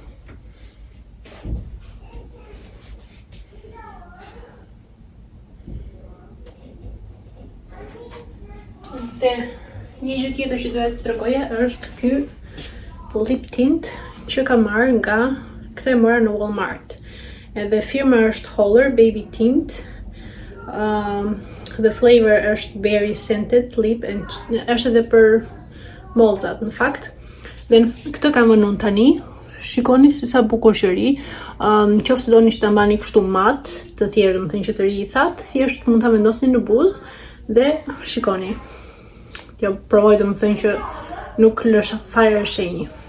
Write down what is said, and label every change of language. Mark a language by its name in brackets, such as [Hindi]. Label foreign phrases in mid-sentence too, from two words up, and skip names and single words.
[Albanian] Dhe një gjë tjetër që doja të tregoja është ky [English] lip tint [Albanian] që kam marrë nga këtë e mora në Walmart. Edhe firma është Holler Baby Tint. [English] The flavor [Albanian] është [English] berry scented lip and [Albanian] është edhe për mollzat në fakt. Dhe këtë kam vënë tani. Shikoni se sa bukur që ri. Nëse doni që ta mbani kështu mat, të tjerë domethënë që të ri i thatë, thjesht mund ta vendosni në buzë dhe shikoni. Ja provoj domethënë që nuk lësh fare shenjë.